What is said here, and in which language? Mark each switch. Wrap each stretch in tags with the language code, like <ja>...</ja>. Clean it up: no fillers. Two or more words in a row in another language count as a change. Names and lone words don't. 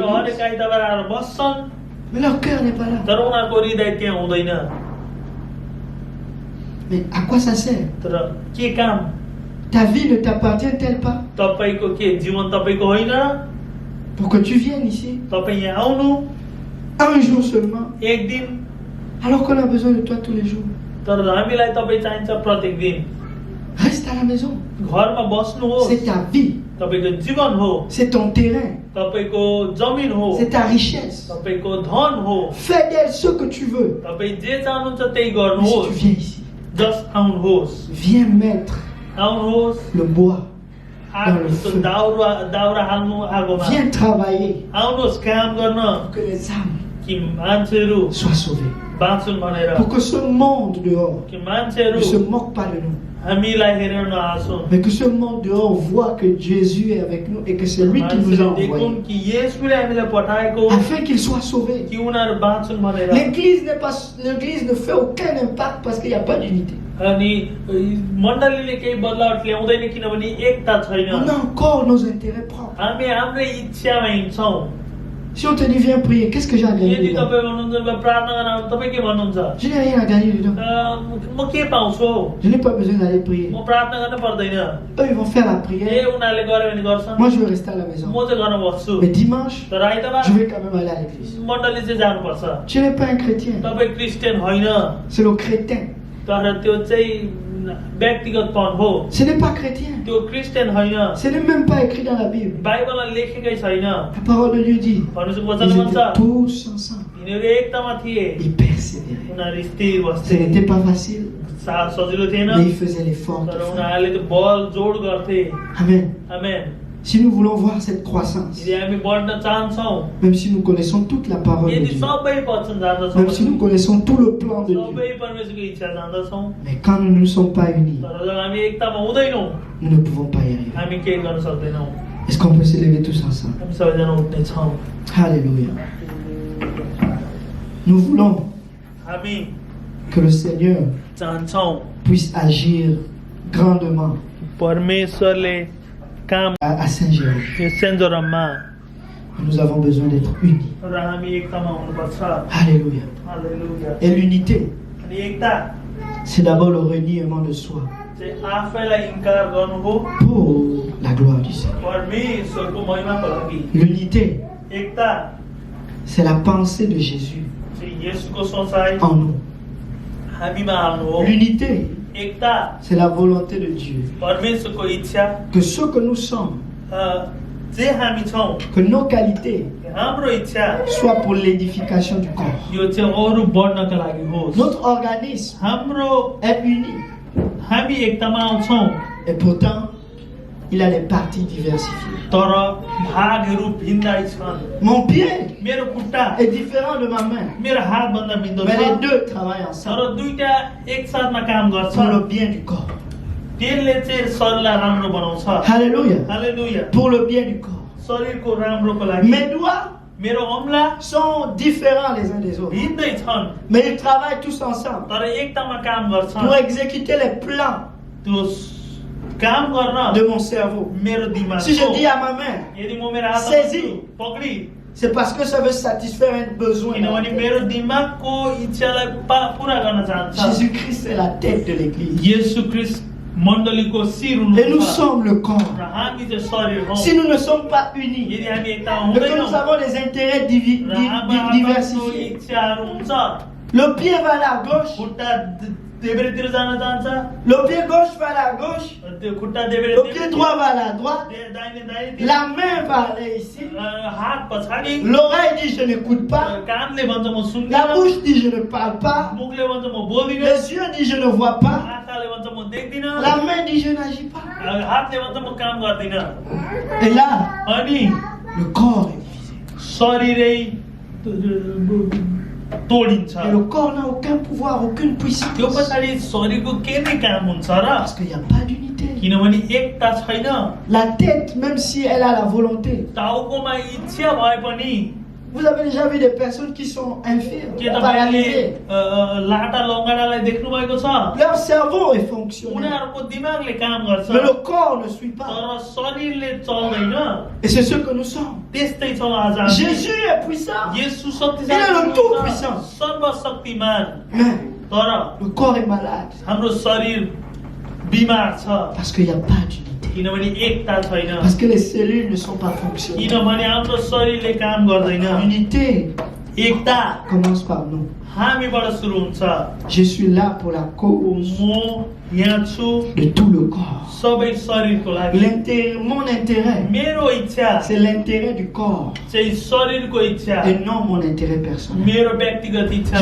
<ne>उनीहरू हरेक</ne> <fr>l'église,</fr> <ne>आइतबार आएर बस्छन्</ne> <fr>mais leur cœur n'est pas là.</fr> <ne>तर उनीहरूको हृदय त्यहाँ हुँदैन</ne> <fr>Mais à quoi ça sert?</fr> <ne>तर के काम</ne> <fr>Ta vie ne t'appartient-elle pas</fr> <ne>तपाईको के जीवन तपाईको होइन</ne> <fr>pour que tu viennes ici</fr> <ne>तपाईँ यहाँ आउनु</ne> <fr>un jour seulement,</fr> <ne>एक दिन</ne> <fr>alors qu'on a besoin de toi tous les jours?</fr> <ne>तर हामीलाई तपाईँ चाहिन्छ प्रत्येक दिन</ne> <fr>Reste à la maison.</fr> <ne>घरमा बस्नुहोस्</ne> <fr>C'est ta vie,</fr> <ne>तपाईको जीवन हो</ne> <fr>c'est ton terrain,</fr> <ne>तपाईको जमिन हो</ne> <fr>c'est ta richesse.</fr> <ne>तपाईको धन हो</ne> <fr>Fais d'elle ce que tu veux.</fr> <ne>तपाईँ जे चाहनुहुन्छ त्यही</ne> <fr>Mais si tu</fr> <ne>गर्नुहोस्</ne> <fr>viens ici,</fr> <ne>जस्ट आउनुहोस्</ne> <fr>viens mettre</fr> <ne>आउनुहोस्</ne> <fr>le bois,</fr> <ne>दाउरा हाल्नु आगोमा</ne> <fr>viens travailler</fr> <ne>आउनुहोस् काम गर्न</ne> <fr>pour que les âmes</fr> <ne>कि मान्छेहरू</ne> <fr>soient sauvées.</fr> <ne>बाँचुन् भनेर</ne> <fr>Pour que ce monde dehors</fr> <ne>कि मान्छेहरू</ne> <fr>ne se moque pas de nous.</fr> <ne>हामीलाई हेरेर नहाँसुन्</ne> <fr>Mais que ce monde dehors voit que Jésus est avec nous et que c'est lui qui nous a</fr> <ne>मान्छेले देखुन्</ne> <fr>envoyés.</fr> <ne>कि येशूले हामीलाई पठाएको</ne> <fr>Afin qu'ils soient sauvés.</fr> <ne>कि उनीहरू बाँचुन् भनेर</ne> <fr>L'église ne fait aucun impact parce qu'il n'y a pas d'unité.</fr> <ne>अनि मण्डलीले केही बदलावट ल्याउँदैन किनभने एकता छैन</ne> <fr>On a encore nos intérêts propres.</fr> <ne>हामी हाम्रै इच्छामा हिँड्छौँ</ne> <fr>Si on te dit viens prier, qu'est-ce que j'ai à gagner</fr> <ne>यदि</ne> <fr>dedans?</fr> <ne>तपाईँ भन्नुहुन्छ "ल, प्रार्थना गर्न तपाईँ के भन्नुहुन्छ</ne> <fr>Je n'ai rien à gagner dedans.</fr> <ne>म के पाउँछु</ne> <fr>Je n'ai pas besoin d'aller prier.</fr> <ne>म प्रार्थना गर्न पर्दैन</ne> <fr>Eux, ils vont faire la ए prière.</fr> <ne>उनीहरूले गर्यो भने गर्छन्</ne> <fr>Moi, je vais rester à la maison.</fr> <ne>म चाहिँ गर्न बस्छु</ne> <fr>Mais dimanche,</fr> <ne>तर आइतबार</ne> <fr>je vais quand même aller à l'église.</fr> <ne>मण्डली चाहिँ जानुपर्छ</ne> <fr>Tu n'es pas un chrétien.</fr> <ne>तपाईँ क्रिस्चियन होइन</ne> <fr>C'est le crétin.</fr> <ne>तर त्यो चाहिँ व्यक्तिगतपन हो</ne> <fr>Ce n'est pas chrétien.</fr> <ne>त्यो क्रिस्चियन होइन</ne> <fr>Ce n'est même pas écrit dans la Bible.</fr> <ne>बाइबलमा लेखेकै छैन</ne> <fr>La parole de Dieu dit</fr> <ne>परमेश्वरको</ne> <fr>ils</fr> <ne>वचन भन्छ</ne> <fr>étaient tous ensemble.</fr> <ne>यिनीहरू एकतामा थिए</ne> <fr>Ils persévéraient.</fr> <ne>उनीहरू स्थिर</ne> <fr>Ce</fr> <ne>बस्थे</ne> <fr>n'était pas facile,</fr> <ne>सजिलो थिएन</ne> <fr>mais ils faisaient l'effort.</fr> <ne>तर</ne> <fr>qu'il fallait.</fr> <ne>उनीहरूले त्यो बल जोड गर्थे</ne> <fr>Amen.</fr> <ne>आमेन</ne> <fr>Si nous voulons voir cette croissance,</fr> <ne>यदि हामी बढ्न चाहन्छौँ</ne> <fr>même si nous connaissons toute la parole de</fr> <ne>यदि</ne> <fr>Dieu,</fr> <ne>सबै वचन जान्दछौँ</ne> <fr>même si nous connaissons tout le plan de Dieu,</fr> <ne>सबै परमेश्वरको इच्छा जान्दछौँ</ne> <fr>mais quand nous ne sommes pas unis,</fr> <ne>तर जब हामी एकतामा हुँदैनौँ</ne> <fr>nous ne pouvons pas y arriver.</fr> <ne>हामी केही गर्न सक्दैनौँ</ne> <fr>Est-ce qu'on peut se lever tous ensemble?</fr> <ne>हामी सबैजना उठ्ने छौँ</ne> <fr>Alléluia. Nous voulons</fr> <ne>हामी</ne> <fr>que le Seigneur</fr> <ne>चाहन्छौँ</ne> <fr>puisse agir grandement</fr> <ne>परमेश्वरले काम</ne> <fr>à Saint-Jérôme.</fr> <ne>यो सेन्ट जेरोममा</ne> <fr>Nous avons besoin d'être unis.</fr> <ne>र हामी एकतामा हुनुपर्छ।</ne> <fr>Alléluia.</fr> <ne>हालेलुया।</ne> <fr>Et l'unité,</fr> <ne>अनि एकता</ne> <fr>c'est d'abord le reniement de soi</fr> <ne>चाहिँ आफैलाई इन्कार गर्नु हो</ne> <fr>pour la gloire du Seigneur.</fr> <ne>परमेश्वरको महिमाको लागि।</ne> <fr>L'unité,</fr> <ne>एकता</ne> <fr>c'est la pensée de Jésus</fr> <ne>चाहिँ येशूको सोचाइ</ne> <fr>en nous.</fr> <ne>हामीमा हाल्नु हो।</ne> <fr>L'unité,</fr> <ne>एकता</ne> <fr>c'est la volonté de Dieu.</fr> <ne>परमेश्वरको इच्छा</ne> <fr>Que ce que nous sommes,</fr> <ne>जे हामी छौँ</ne> <fr>que nos qualités</fr> <ne>हाम्रो इच्छा</ne> <fr>soient pour l'édification du corps.</fr> <ne>यो चाहिँ अरू बढ्नका लागि होस्।</ne> <fr>Notre organisme</fr> <ne>हाम्रो</ne> <fr>est uni.</fr> <ne>हामी एकतामा आउँछौँ</ne> <fr>Et pourtant, il a des parties diversifiées.</fr> <ne>तर भागहरू भिन्दै छन्।</ne> <fr>Mon pied</fr> <ne>मेरो खुट्टा</ne> <fr>est différent de ma main.</fr> <ne>मेरो हातभन्दा भिन्न</ne> <fr>Mais les</fr> <ne>छ</ne> <fr>deux travaillent</fr> <ne>तर</ne> <fr>ensemble</fr> <ne>दुईटा एकसाथमा काम गर्छ।</ne> <fr>pour le bien du corps.</fr> <ne>त्यसले चाहिँ शरीरलाई राम्रो बनाउँछ।</ne> <fr>Alléluia.</fr> <ne>हालेलुया।</ne> <fr>Pour le bien du corps.</fr> <ne>शरीरको राम्रोको लागि</ne> <fr>Mes doigts</fr> <ne>मेरो औँला</ne> <fr>sont différents les uns des autres.</fr> <ne>भिन्दै छन्</ne> <fr>Mais ils travaillent tous ensemble</fr> <ne>तर एकतामा काम गर्छन्।</ne> <fr>pour exécuter les plans</fr> <ne>त्यो काम गर्न</ne> <fr>de mon cerveau.</fr> <ne>मेरो दिमाग</ne> <fr>Si je dis à ma main,</fr> <ne>यदि म मेरो हात</ne> <fr>Saisis.</fr> <ne>पक्री</ne> <fr>c'est parce que ça veut satisfaire un besoin.</fr> <ne>किनभने मेरो दिमागको इच्छालाई पुरा गर्न चाहन्छ।</ne> <fr>Jésus-Christ est la tête de l'église.</fr> <ne>येशू ख्रीष्ट मण्डलीको शिर</ne> <fr>Et nous</fr> <ne>हुनुहुन्छ</ne> <fr>sommes le corps.</fr> <ne>र हामी चाहिँ शरीर हौ।</ne> <fr>Si nous ne sommes pas unis,</fr> <ne>यदि हामी एकता</ne> <fr>et que nous</fr> <ne>हुँदैनौँ</ne> <fr>avons des intérêts</fr> <ne>र हाम्रो</ne> <fr>diversifiés,</fr> <ne>इच्छाहरू हुन्छ</ne> <fr>le pied va à la gauche,</fr> <ne>खुट्टा देब्रेतिर जान चाहन्छ</ne> <fr>le pied gauche va à la gauche,</fr> <ne>त्यो खुट्टा</ne> <fr>le</fr> <ne>देब्रे</ne> <fr>pied droit va à la droite,</fr> <ne>दाहिने दाहिने</ne> <fr>la main va aller ici,</fr> <ne>हात पछाडि</ne> <fr>l'oreille dit je n'écoute pas,</fr> <ne>कानले भन्छ म</ne> <fr>la</fr> <ne>सुन्दिनँ</ne> <fr>bouche dit je ne parle pas,</fr> <ne>मुखले भन्छ म बोल्दिनँ</ne> <fr>les yeux disent je ne vois pas,</fr> <ne>आँखाले भन्छ म देख्दिनँ</ne> <fr>la main dit je n'agis pas.</fr> <ne>हातले भन्छ म काम गर्दिनँ।</ne> <fr>Et là,</fr> <ne>अनि</ne> <fr>le corps est divisé.</fr> <ne>शरीरै तोडिन्छ।</ne> <fr>Et le corps n'a aucun pouvoir, aucune</fr> <ne>त्यो</ne> <fr>puissance.</fr> <ne>पछाडि शरीरको के नै काम हुन्छ र</ne> <fr>Parce qu'il n'y a pas d'unité.</fr> <ne>किनभने एकता छैन।</ne> <fr>La tête, même si elle a la volonté.</fr> <ne>टाउकोमा इच्छा भए पनि</ne> <fr>Vous avez déjà vu des personnes qui sont infirmes,</fr> <ne>के तपाईँले</ne> <fr>paralysées.</fr> <ne>लाटा लङ्गाडालाई देख्नु भएको छ?</ne> <fr>Leur cerveau est fonctionnel.</fr> <ne>उनीहरूको दिमागले काम गर्छ</ne> <fr>Mais le corps ne suit pas.</fr> <ne>तर शरीरले चल्दैन।</ne> <fr>Et c'est ce que nous sommes.</fr> <ne>त्यस्तै छौँ आज हामी।</ne> <fr>Jésus est puissant.</fr> <ne>येशू</ne> <fr>Il est le tout</fr> <ne>शक्तिशाली</ne> <fr>puissant.</fr> <ne>हुनुहुन्छ, सर्वशक्तिमान।</ne> <fr>Mais</fr> <ne>तर</ne> <fr>le corps est malade.</fr> <ne>हाम्रो शरीर बिमार छ</ne> <fr>Parce qu'il n'y a pas d'unité.</fr> <ne>किनभने एकता छैन।</ne> <fr>Parce que les cellules ne sont pas fonctionnelles.</fr> <ne>किनभने हाम्रो शरीरले काम गर्दैन।</ne> <fr>L'unité</fr> <ne>एकता</ne> <fr>commence par nous.</fr> <ne>हामीबाट सुरु हुन्छ।</ne> <fr>Je suis là pour la cause</fr> <ne>म यहाँ छु</ne> <fr>de tout le corps.</fr> <ne>सबै शरीरको लागि।</ne> <fr>Mon intérêt,</fr> <ne>मेरो इच्छा</ne> <fr>c'est l'intérêt du corps</fr> <ne>चाहिँ शरीरको इच्छा,</ne> <fr>et non mon intérêt personnel.</fr> <ne>मेरो व्यक्तिगत इच्छा।</ne>